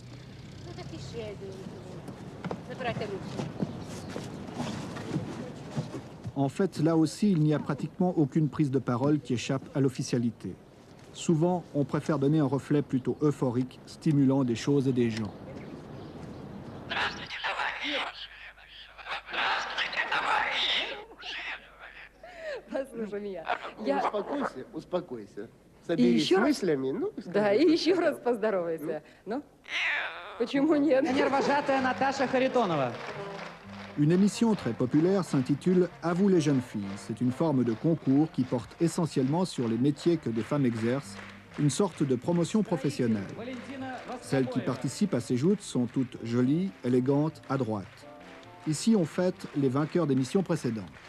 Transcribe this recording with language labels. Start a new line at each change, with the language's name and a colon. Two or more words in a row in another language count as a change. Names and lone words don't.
French: En fait, là aussi, il n'y a pratiquement aucune prise de parole qui échappe à l'officialité. Souvent, on préfère donner un reflet plutôt euphorique, stimulant des choses et des gens.
Russian: Послушай меня. Успокойся. Соберись с мыслями, ну, да, и еще раз поздоровайся. Ну, почему нет? Нервожатая Наташа Харитонова.
French: Une émission très populaire s'intitule « À vous les jeunes filles ». C'est une forme de concours qui porte essentiellement sur les métiers que des femmes exercent, une sorte de promotion professionnelle. Celles qui participent à ces joutes sont toutes jolies, élégantes, adroites. Ici, on fête les vainqueurs d'émissions précédentes.